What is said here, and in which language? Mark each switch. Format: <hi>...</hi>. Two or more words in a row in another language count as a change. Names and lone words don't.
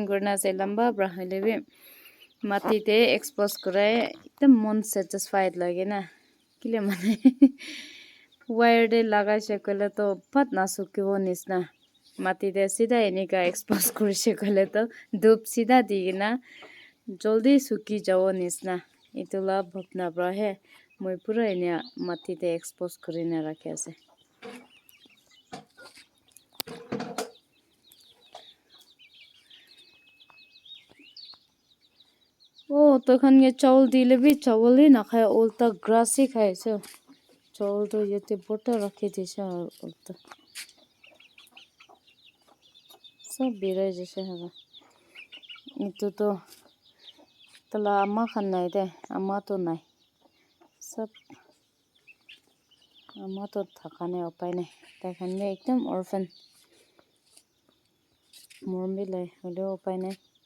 <nag>gurna ase lamba bra hoile bi mati te expose kurai ekdam mon satisfied lage na kile mane wire de lagai se kole to phat na sukibo nisna mati te sida enika expose kurise kole to dup sida digina joldi suki jabo nisna itula bhopna bra he moi pura enia mati te expose kurina rakhe ase oh to khan ye chawl dile bi chawl hi na khai ulta grass hi khai se chawl to yete bota rakhe dise ulta sab birai jese haga itu to tala amma khan nai de amma to nai sab amma to thakane upai nai ta khan me ekdam orphan mormi lai hole upai nai</nag>